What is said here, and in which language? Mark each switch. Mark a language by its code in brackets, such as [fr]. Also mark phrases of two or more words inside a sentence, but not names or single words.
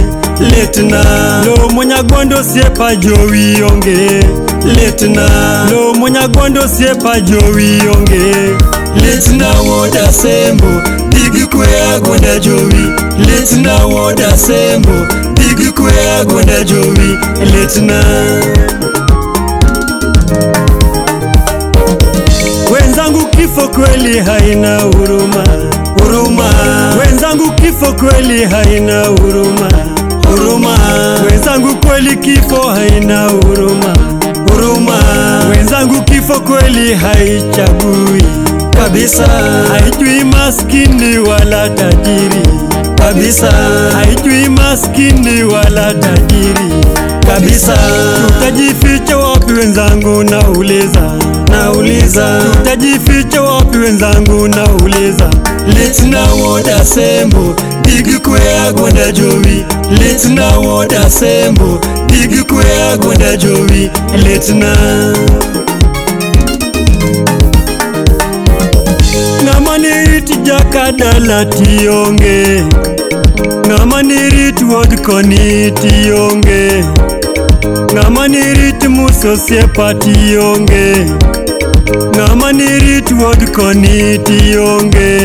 [luo] Litna lo monya Agwanda Osiepa Joey onge. Litna lo monya Agwanda Osiepa Joey onge. Litna woda sembo digikwe Agwanda Joey. Litna woda sembo digikwe Agwanda Joey. [sw] Litna wenzangu kifo kweli haina huruma, huruma. Wenzangu kifo kweli haina huruma, huruma. Wenzangu kweli kifo haina huruma, huruma. Wenzangu kifo kweli haichagui kabisa, haijui maskini wala tajiri kabisa, haijui maskini wala tajiri kabisa. Tutajificha wapi wenzangu nauliza, nauliza. Tutajificha wapi wenzangu nauliza. [luo] Litna woda sembo digikwe Agwanda Joey. Litna woda sembo digikwe Agwanda Joey. Litna Ngamaniriti jakadala tionge, ngamaniriti wodkoni tionge, ngamaniriti Musa Osiepa tionge, ngamaniriti wodkoni tionge.